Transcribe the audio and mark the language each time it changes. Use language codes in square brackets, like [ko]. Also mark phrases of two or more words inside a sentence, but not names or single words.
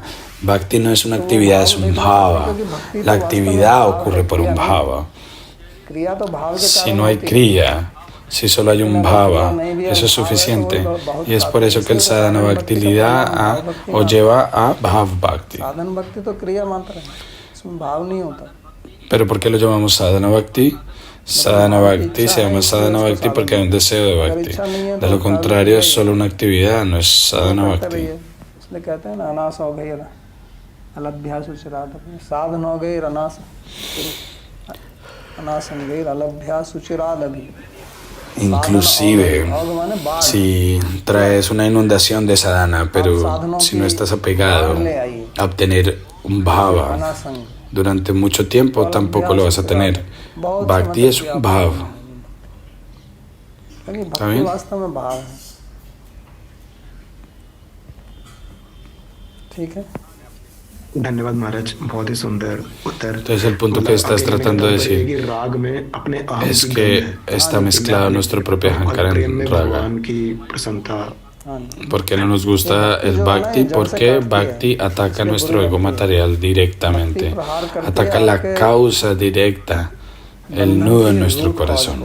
[es] Bhakti no es una actividad, es un Bhava. La actividad ocurre por un Bhava. Si no hay kriya, si solo hay un bhava, eso es suficiente. Y es por eso que el sadhana bhakti le da o lleva a bhav bhakti. ¿Pero por qué lo llamamos sadhana bhakti? Sadhana bhakti se llama sadhana bhakti porque hay un deseo de bhakti. De lo contrario, es solo una actividad, no es sadhana bhakti. Inclusive, si traes una inundación de sadhana, pero si no estás apegado a obtener un bhava durante mucho tiempo, tampoco lo vas a tener. Bhakti es un bhav. ¿Está bien? [hi] धन्यवाद महाराज, बहुत ही सुंदर उत्तर। [es] Entonces el punto que estás tratando de decir es que está mezclado nuestro propio ahankara en raga. ¿Por qué no nos gusta el bhakti? Porque bhakti ataca nuestro ego material directamente, ataca la causa directa, el nudo en nuestro corazón.